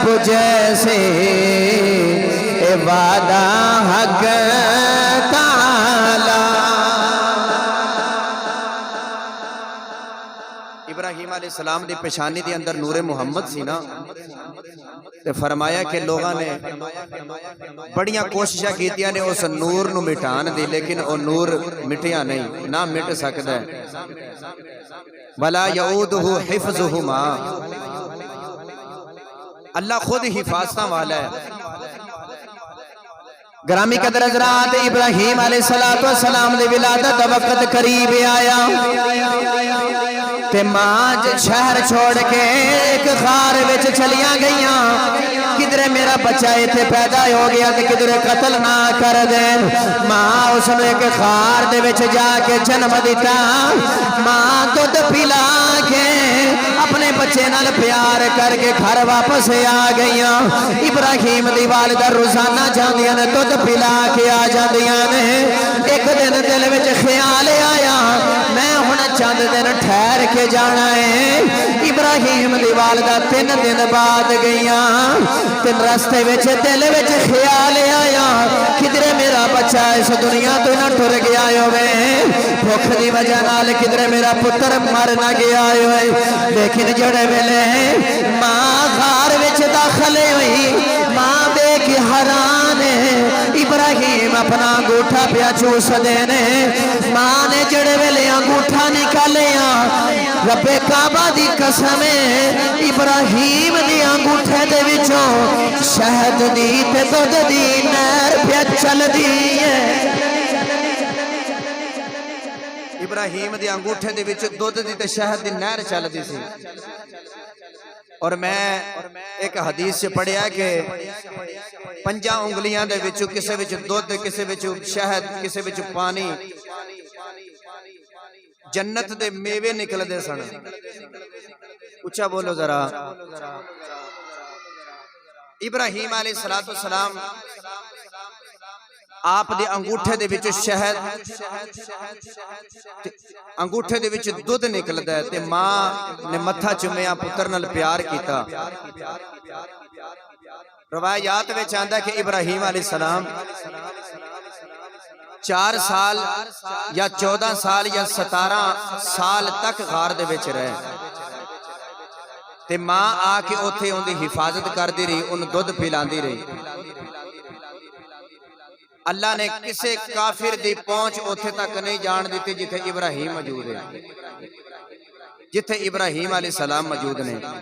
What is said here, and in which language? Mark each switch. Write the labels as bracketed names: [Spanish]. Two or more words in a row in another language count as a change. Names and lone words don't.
[Punjabi] رب جیسے اے وعدہ حق تعالی۔ ابراہیم [Arabic] علیہ السلام [Punjabi] دی پیشانی دی اندر نور محمد سی نا، تے فرمایا کہ لوگاں نے بڑیاں کوششاں کیتیاں نے اس نور نو مٹان دی، لیکن او نور مٹیا نہیں، نہ مٹ سکدا ہے۔ [Arabic] وَلَا يَعُودُهُ حِفْظُهُمَا، [Punjabi] اللہ خود حفاظتاں والا ہے۔ گرامی قدر حضرات، ابراہیم [Arabic] علیہ السلام [Punjabi] دی ولادت دا وقت قریب آیا تے ماں شہر چھوڑ کے ایک غار وچ چلیاں گئیاں، کدھر میرا بچہ ایتھے پیدا ہو گیا تے کدھر قتل نہ کر دین۔ ماں اس نے ایک غار دے وچ جا کے جنم دیتا، ماں دودھ پلا کے اپنے بچے نال پیار کر کے گھر واپس آ گئیاں۔ ابراہیم دی والدہ روزانہ جاندیاں نے دودھ پلا کے آ جاندیاں نے۔ ایک دن دل وچ خیال آیا میں ہن چند دن ٹھہر کے جانا ہے۔ ابراہیم دی والدہ 3 دن بعد گئیاں، تے رستے وچ دل وچ خیال آیا کدھر میرا بچہ اس دنیا تو نہ ٹر گیا ہوئے، بھوک دی وجہ نال کدھر میرا پتر مر نہ گیا ہوئے۔ لیکن جڑے ویلے ماں غار وچ داخل ہوئی، ماں دیکھ حیران ہے، ابراہیم اپنا انگوٹھا پیا چوس دینے۔ ماں نے جڑے ویلے انگوٹھا نکالیا، رب کعبہ دی قسم ابراہیم دی انگوٹھے دے وچوں شہد دی تے دودھ دی نہر پیا چل دی ہے۔ ابراہیم دی انگوٹھے دے وچ دودھ دی تے شہد دی نہر چل دی سی۔ اور میں ایک حدیث سے پڑھیا کہ 5 انگلیاں دے وچوں کسے وچ دودھ، کسے وچ شہد، کسے وچ پانی، جنت دے میوے نکل دے سن۔ اچھا بولو ذرا۔ ابراہیم [Arabic] علیہ السلام [Punjabi] آپ دے انگوٹھے دے وچ شہد، انگوٹھے دے وچ دودھ نکلدا ہے تے ماں نے متھا چومیا، پتر نال پیار کیتا۔ روایات وچ آندا ہے کہ ابراہیم [Arabic] علیہ السلام [Punjabi] 4 سال یا 14 سال یا 17 سال تک غار دے وچ رہے، تے ماں آ کے اوتھے اون دی حفاظت کردی رہی، اون دودھ پلاندی رہی۔ اللہ نے کسے کافر دی پہنچ اوتھے تک نہیں جان دیتی جتھے ابراہیم موجود ہے، جتھے ابراہیم [Arabic] علیہ السلام [Punjabi] موجود نے۔